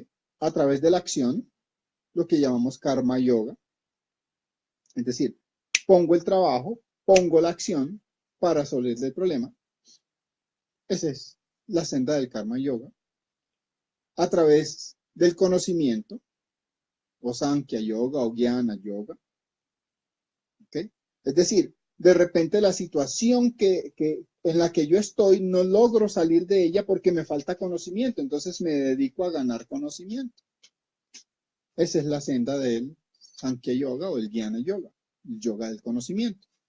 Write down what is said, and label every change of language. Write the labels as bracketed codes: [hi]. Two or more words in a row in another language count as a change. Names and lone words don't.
[es] A través de la acción, lo que llamamos karma yoga. Es decir, pongo el trabajo, pongo la acción para resolver el problema. Esa es la senda del karma yoga. A través del conocimiento, o Sankhya yoga o Jnana yoga. ¿Okay? Es decir, de repente la situación en la que yo estoy no logro salir de ella porque me falta conocimiento, entonces me dedico a ganar conocimiento. Esa es la senda del Sankhya yoga o el Jnana yoga, el yoga del conocimiento.